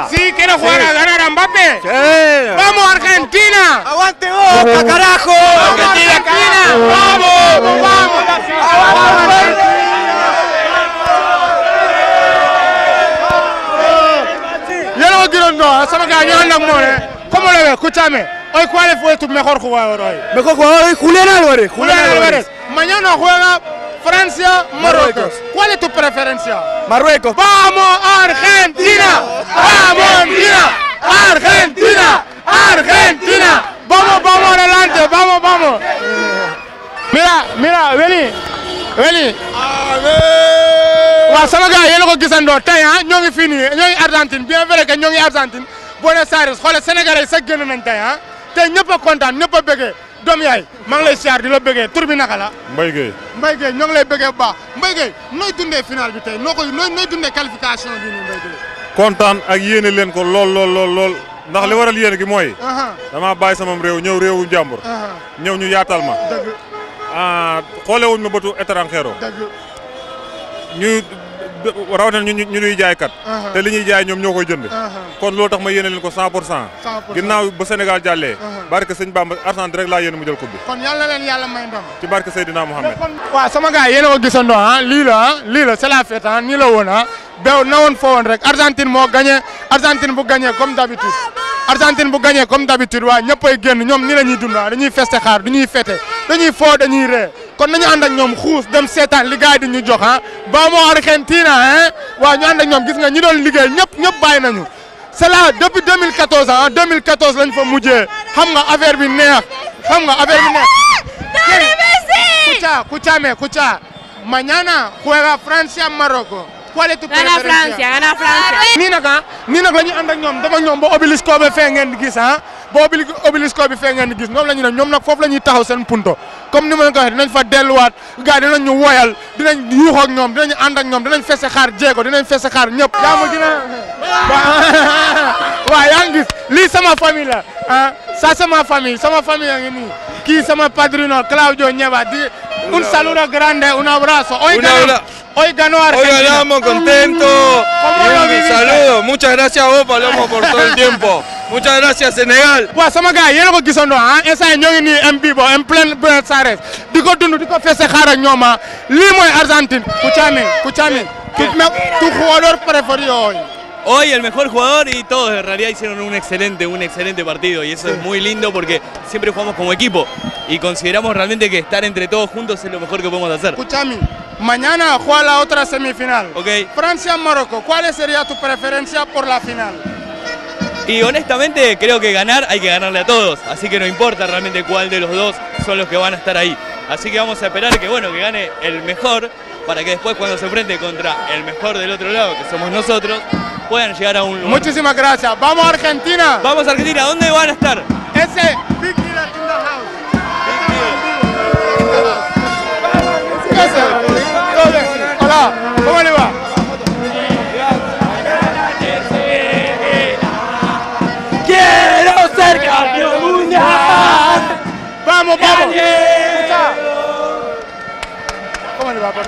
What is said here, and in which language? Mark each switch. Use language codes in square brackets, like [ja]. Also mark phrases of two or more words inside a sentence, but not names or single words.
[es] Sí, quiere jugar a ganar a Mbappé. sí. ¡Vamos, Argentina! Aguante Boca, carajo. Argentina! ¡Vamos! Yo no quiero no, [wo] sama gars ñoo ànd ak moom [es] ¿Cómo lo ves? Escúchame. Hoy, ¿cuál fue tu mejor jugador hoy? Mejor jugador hoy, Julián Álvarez. Julián Álvarez. Mañana juega Francia-Marruecos. ¿Cuál es tu preferencia? Marruecos. ¡Vamos, Argentina! ¡Vamos, Argentina! ¡Argentina! ¡Argentina! ¡Vamos adelante! ¡Vamos! Mira, vení. [wo] waaw sama gars yéen a ko gisandoo tey ah ñoo ngi fii nii ñoo ngi Argentine [fr] bien vrai que [wo] ñoo ngi Argentine Buenos Aires xoolal Sénégalais yi sax génn nañ tey ah tey ñëpp a kontaan ñëpp a bëggee doom yaay maa ngi lay siyaar di la bëggee tur bi naka la. Mbaye Gueye ñoo ngi lay bëggee bu baax Mbaye Gueye nooy dundee final bi tey nooy dundee qualification bi nii Mbaye Gueye. kontaan ak yéene leen ko lool ndax li waral yéene gi mooy. dama bàyyi samam réew ñëw réewu jàmbur. ñëw ñu yaatal ma. xoolewuñ ma bëtu étranger. ñu rawatina ñu ñuy jaaykat. te li ñuy jaay ñoom ñoo koy jënd. kon loolu tax ma yéene leen ko 100%. ginnaaw ba Sénégal jàllee. barke sëñ Bamba Argentine rek laa yéene mu jël coupe bi. kon yàlla leen yàlla may ndam. ci barke Seydina Mohamed. waaw sama gars yéen a ko gisandoo lii la [fr] c'est la fête [wo] nii la woon beew na woon foo woon rek Argentine moo gagné Argentine bu gagné [fr] comme d'habitude [wo] Argentine bu gagné [fr] comme d'habitude [wo] waa ñëppay génn ñoom ni la ñuy dund dañuy feste xaar du ñuy fete dañuy foo dañuy ree kon nañu ànd ak ñoom xuus dem seetaan li gars yi di ñu jox vamos Argentina waaw ñu ànd ak ñoom gis nga ñi doon liggéey ñëpp bàyyi nañu [fr] c'est là depuis 2014 [wo] 2014 lañ fa mujjee xam nga affaire bi neex [es] escucha mañana juega Francia Marruecos. ¿Cuál es tu preferencia? Gana Francia. [wo] nii nag la ñuy ànd ak ñoom dama ñoom ba obélisque bi fee ngeen di gis ba obélisque bi fee ngeen di gis ñoom la ñu ne ñoom nag foofu la ñuy taxaw seen punto comme ni ma leen ko waxee dinañ fa delluwaat gars dinañ ñu woyal dinañ yuuxoo ak ñoom dinañ ànd ak ñoom dinañ fese xaar jéego dinañ fese xaar ñëpp. yaa ma gën a waaw yaa ngi gis lii sama famille la [fr] ça c'est ma famille [wo] a ngi nii kii sama padrino Claudio Nieva di [es] un saludo grande un abrazo. Hoy ganó Argentina. Hoy ganamos, contento. Y un saludo. Muchas gracias a vos, Palomo, por todo el tiempo. Muchas gracias, Senegal. [wo] waaw sama gars yéen a ko gisandoo instant ñoo ngi nii [es] en vivo [fr] en plein [wo] Buenos Aires di ko dund di ko fese xaar ak ñoom lii mooy Argentine. [es] Escúchame. Tu jugador preferido hoy. Hoy el mejor jugador y todos en realidad hicieron un excelente partido y eso es muy lindo porque siempre jugamos como equipo y consideramos realmente que estar entre todos juntos es lo mejor que podemos hacer. Escúchame, mañana juega la otra semifinal. Okay. Francia-Marruecos, ¿cuál sería tu preferencia por la final? Y honestamente creo que ganar hay que ganarle a todos, así que no importa realmente cuál de los dos son los que van a estar ahí. Así que vamos a esperar que que gane el mejor para que después cuando se enfrente contra el mejor del otro lado, que somos nosotros, puedan llegar a un lugar. Muchísimas gracias. ¡Vamos a Argentina! ¡Vamos a Argentina! ¿Dónde van a estar? [en] Ese Big Dealer in the house. [es] Hola, ¿cómo le va? ¡Quiero ser campeón mundial! ¡Vamos! ¿Cómo le va, papi?